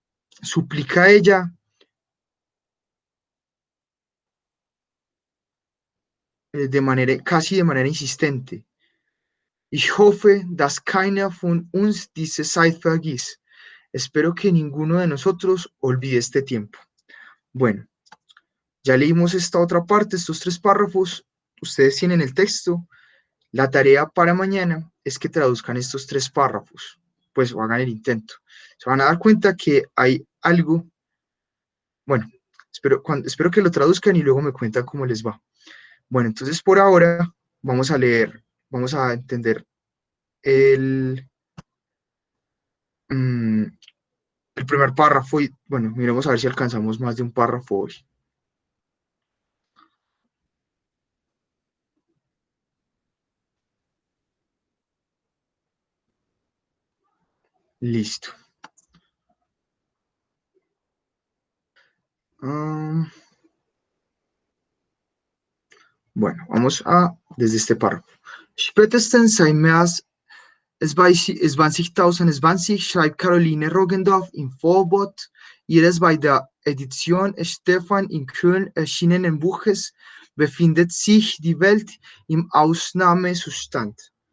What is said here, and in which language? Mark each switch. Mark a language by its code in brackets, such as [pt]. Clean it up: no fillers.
[es] Suplica ella casi de manera insistente. [de] Ich hoffe, dass keiner von uns diese Zeit vergisst. [es] Espero que ninguno de nosotros olvide este tiempo. Bueno, ya leímos esta otra parte, estos 3 párrafos. Ustedes tienen el texto. La tarea para mañana es que traduzcan estos 3 párrafos, pues o hagan el intento. Se van a dar cuenta que hay algo, bueno, espero que lo traduzcan y luego me cuentan cómo les va. Bueno, entonces por ahora vamos a leer, vamos a entender el primer párrafo y, bueno, miremos a ver si alcanzamos más de un párrafo hoy. Listo. Bueno, vamos desde este párrafo. [de] Spätestens seit März 2020 schreibt Caroline Roggendorf im Vorwort ihres bei der Edition Stefan in Köln erschienenen Buches befindet sich die Welt im Ausnahmezustand.